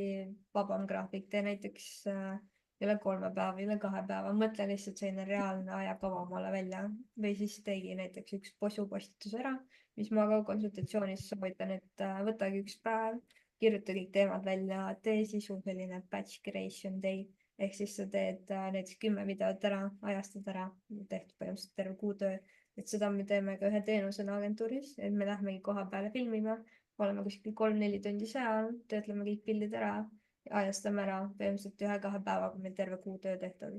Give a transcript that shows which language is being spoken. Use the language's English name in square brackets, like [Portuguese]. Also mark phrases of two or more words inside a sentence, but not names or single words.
[Estonian] vabam graafik, tee näiteks üle 3 päeva, üle 2 päeva, mõtle lihtsalt selline reaalne ajakava omale välja või siis teegi näiteks üks postitus ära, mis ma ka konsultatsioonis soovitan, et võtagi üks päev, kirjuta kõik teemad välja, tee sisu selline [English] batch creation day [Estonian] ehk siis sa teed näiteks 10 videot ära, ajastad ära, tehtud põhimõtteliselt terve kuutöö. Et seda me teeme ka ühe teenusena agentuuris, et me lähmegi koha peale filmima, oleme kuskil 3-4 tundi seal, töötleme kõik pildid ära, ajastame ära põhimõtteliselt 1-2 päevaga meil terve kuutöö tehtud.